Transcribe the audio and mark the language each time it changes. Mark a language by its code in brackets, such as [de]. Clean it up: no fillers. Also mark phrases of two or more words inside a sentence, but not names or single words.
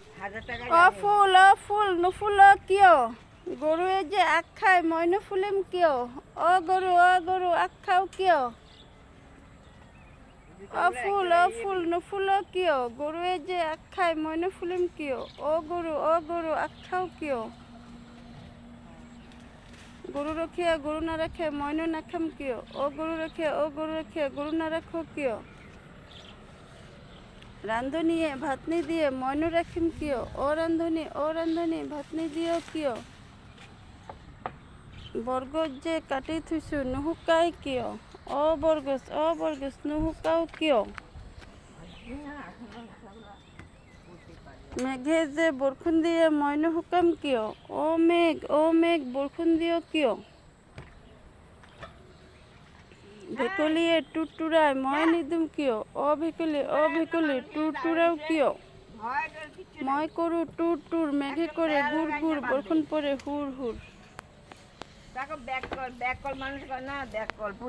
[as] ফুল নুফুল কিয় গরুয়ে যে আখ খায় মই নুফুলিম কিয় ও গরু আখ খাও কিয় ফুল নুফুল কিয় গরুয়ে যে আখ খায় মই নুফুলিম কিয় ও গরু আখ খাও কিয় গরু রখিয়া গরু না রাখে মইনু না খাম কিয় ও গরু রাখিয়া গরু না রাখো কিয় রান্ধনিয়ে ভাতনি দিয়ে মইনু রাখিম কিয় ও রান্ধনি ভাতনি দিও কিয় বরগজ যে কাটি থুইছু নুহুকাই কিয় ও বরগজ নুহুকাও কিয় মেঘে যে বরখুন দিয়ে মইনু হুকাম কিয় ও মেঘ বরখুন দিও কিয় ভেকুলিয়ে টুটুরায় মই নিদুম কিয় ও ভেকুলি টুটুরাও কিয় মই করু টুর মেঘে করে গুড় বরখুন পরে হুর [bn] দেখো [en] back call [bn] মানুষ করে না [en] back call